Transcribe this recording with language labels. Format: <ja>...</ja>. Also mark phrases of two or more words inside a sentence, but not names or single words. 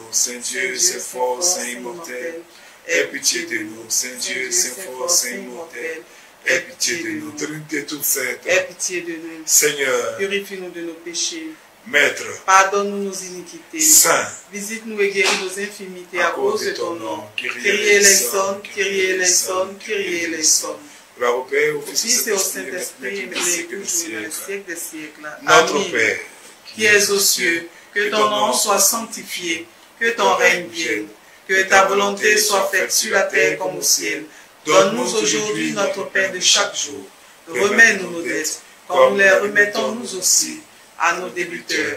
<fr>Saint Dieu, Saint fort, Saint immortel, aie pitié de nous. Saint Dieu, Saint fort, Saint immortel, aie pitié de nous. Trinité toute sainte, aie pitié de nous. Seigneur, purifie-nous de nos péchés. Maître, pardonne-nous nos iniquités. Saint, visite-nous et guéris nos infimités à cause de ton nom.</fr> <el>Kyrie eleison, Kyrie eleison, Kyrie eleison.</el> <fr>Gloire au Père, au Fils et au Saint-Esprit, et maintenant et toujours, dans les siècles des siècles. Notre Père, qui es aux cieux, que ton nom soit sanctifié, que ton règne vienne, que ta volonté soit faite sur la terre comme au ciel. Donne-nous aujourd'hui notre pain de chaque jour. Remets-nous nos dettes, comme nous les remettons nous aussi à nos débiteurs.</fr>